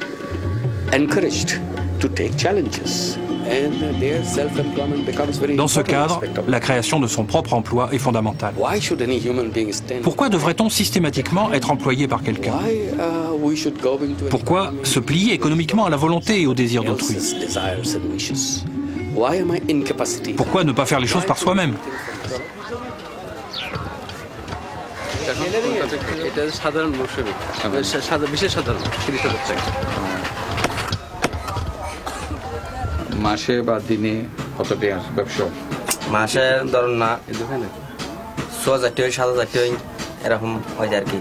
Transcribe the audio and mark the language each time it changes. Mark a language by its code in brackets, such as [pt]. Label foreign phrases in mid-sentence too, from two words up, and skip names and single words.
[fr] Dans ce cadre, la création de son propre emploi est fondamentale. Pourquoi devrait-on systématiquement être employé par quelqu'un? Pourquoi se plier économiquement à la volonté et au désir d'autrui? Pourquoi ne pas faire les choses par soi-même? [bn] মাসে বা দিনে কত টাকা ব্যবসা? মাসে ধরুন না 6,000 টাকা 7,000 টাকা এরকম হয় আর কি।